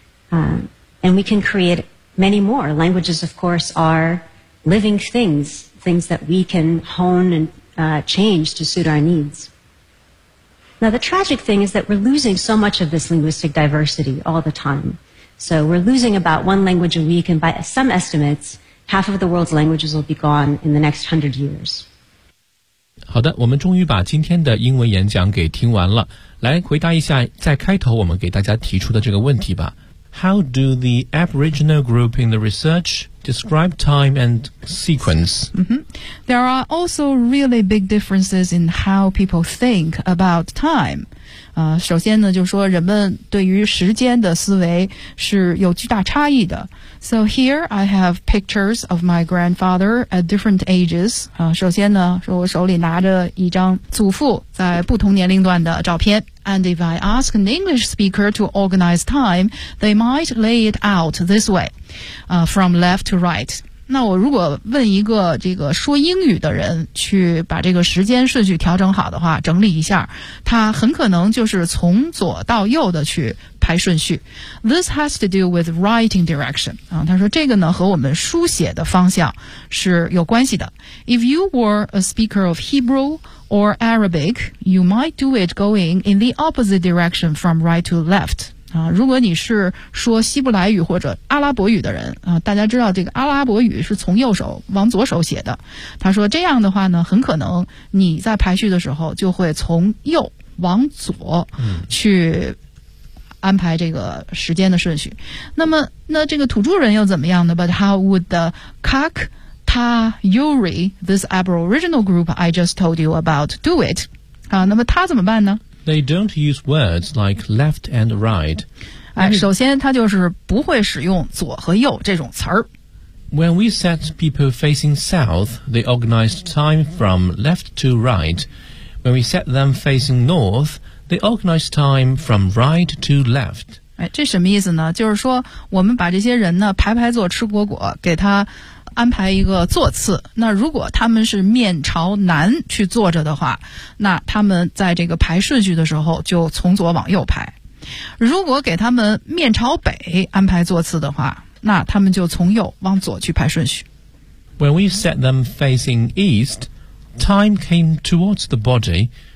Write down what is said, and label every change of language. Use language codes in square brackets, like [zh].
[en] And we can create many more. Languages, of course, are living things, things that we can hone and change to suit our needs. Now, the tragic thing is that we're losing so much of this linguistic diversity all the time. So we're losing about one language a week, and by some estimates, half of the world's languages will be gone in the next 100 years. [zh] 好的，我们终于把今天的英文演讲给听完了。来回答一下在开头我们给大家提出的这个问题吧。 [en] How do the Aboriginal group in the research describe time and sequence? Mm-hmm. There are also really big differences in how people think about time. [zh] 首先呢，就说人们对于时间的思维是有巨大差异的。 [en] So here I have pictures of my grandfather at different ages. [zh] 首先呢，说我手里拿着一张祖父在不同年龄段的照片。 [en] And if I ask an English speaker to organize time, they might lay it out this way, from left to right. [zh] 那我如果问一个这个说英语的人去把这个时间顺序调整好的话，整理一下，他很可能就是从左到右的去排顺序。 [en] This has to do with writing direction. [zh] 他说这个呢和我们书写的方向是有关系的。 [en] If you were a speaker of Hebrew,or Arabic, you might do it going in the opposite direction from right to left. [zh] 如果你是说希伯来语或者阿拉伯语的人，大家知道这个阿拉伯语是从右手往左手写的。他说这样的话呢，很可能你在排序的时候就会从右往左去安排这个时间的顺序。那么，那这个土著人又怎么样呢？ [en] But how would the Kak... 他 Yuri, this Aboriginal group I just told you about, do it. [zh] 那么他怎么办呢？ [en] They don't use words like left and right. [zh] 首先他就是不会使用左和右这种词儿。 [en] When we set people facing south, they organized time from left to right. When we set them facing north, they organized time from right to left. [zh] 这什么意思呢？就是说我们把这些人呢排排坐吃果果，给他安排一个坐次，那如果他们是面朝南去坐着的话，那他们在这个排顺序的时候就从左往右排。如果给他们面朝北安排坐次的话，那他们就从右往左去排顺序。 [en] When we set them facing east, time came towards the body.